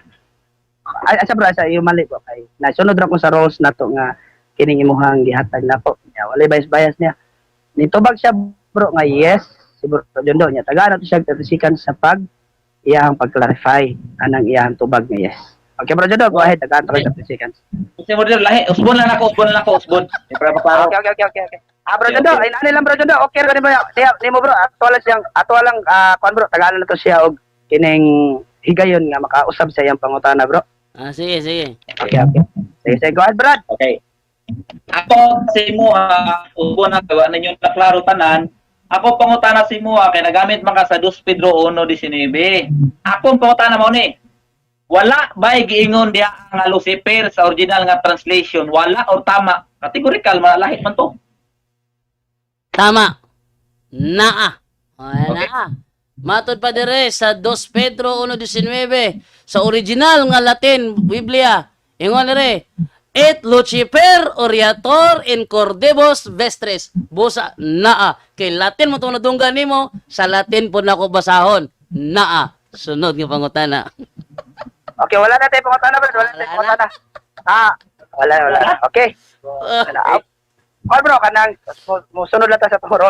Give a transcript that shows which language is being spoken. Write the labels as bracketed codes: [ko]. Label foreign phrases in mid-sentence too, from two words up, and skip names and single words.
[ceb] Asa bro sa iyo mali ko kay. Nasunod ra ko sa roles nato nga kining imuhang gihatag nako. Nya walay bias niya. Nitubag siya bro nga yes, si bro Jondo nya. Tagaan nato siya tatisikan sa iyang pag-clarify anang iyang tubag nga yes. Okay bro Jondo, [en] go ahead. [ceb] Tagaan to sa tatisikan. Mr. Moderator, lahi. Usbon lang ako. Para paparo. Okay. Bro Jondo, ay nani lang bro Jondo. Okay ra ba? Di mo bro, ato lang kuan bro, tagaan na to siya og kining higayon nga makausab sa iyang pangutana bro. Sige. Okay. Sige, [en] go ahead, [ceb] Brad. Okay. Ako si Muha, ubo na gawa ninyo na klaro tanan. Ako pangutana si Muha kay nagamit man ka sa 2 Pedro 1:19. Ako pangutana mo ni. Wala ba giingon diha nga Lucifer sa original nga translation? Wala o tama? Categorical malahi man to. Tama. Naa. Okay. Naa. Matod pa dire sa 2 Pedro 1:19 sa original nga Latin Biblia. Ingon dire, [la] et Lucifer oriator in cordibus vestres. [ceb] Busa naa. Kay Latin mo itong nadunggan nimo, sa Latin po nako basahon. Naa. Sunod nga pangutana. Okay, wala na tayo pangutana, Brad. Wala na tayo pangutana. Wala. Okay. Bro, kanang musunod lang ta sa itong roles.